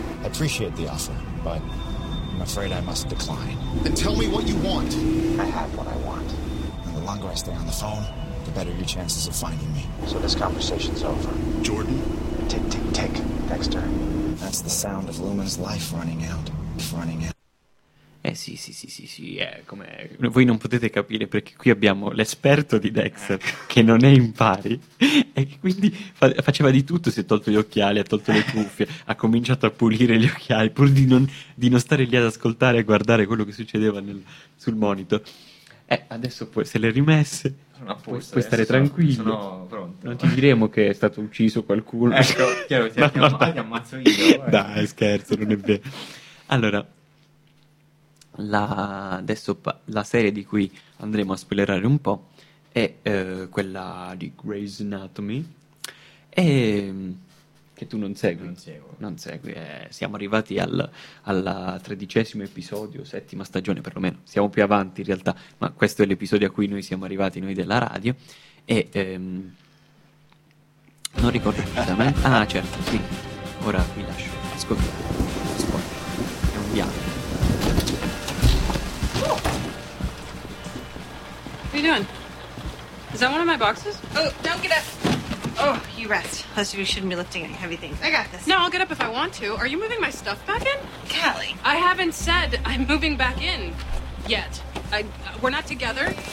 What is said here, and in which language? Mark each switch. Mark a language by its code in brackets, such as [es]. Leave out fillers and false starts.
[en] I appreciate the offer, but I'm afraid I must decline. Then tell me what you want. I have what I want. And the longer I stay on the phone, the better your chances of finding me. So this conversation's over. Jordan? Tick, tick, tick, Dexter. That's the sound of Lumen's life running out. [it] Eh sì, sì, sì, sì, sì, come... Voi non potete capire, perché qui abbiamo l'esperto di Dexter, che non è in pari, e quindi faceva di tutto, si è tolto gli occhiali, ha tolto le cuffie, ha cominciato a pulire gli occhiali, pur di non stare lì ad ascoltare e guardare quello che succedeva sul monitor. Adesso poi se le rimesse, puoi stare tranquillo, sono pronto. Non ti diremo che è stato ucciso qualcuno. Ecco, chiaro, ti ammazzo io. Dai, scherzo, non è vero. Allora... La serie di cui andremo a spoilerare un po' è quella di Grey's Anatomy, e che tu non segui. Non segui. Siamo arrivati al 13° episodio, 7ª stagione perlomeno, siamo più avanti in realtà, ma questo è l'episodio a cui noi siamo arrivati, noi della radio, e non ricordo esattamente. Ah, certo, sì, ora vi lascio ascoltare. È un viaggio. [en] What are you doing? Is that one of my boxes? Oh, don't get up. Oh, you rest. Plus, you shouldn't be lifting any heavy things. I got this. No, I'll get up if I want to. Are you moving my stuff back in? Callie. I haven't said I'm moving back in yet. We're not together.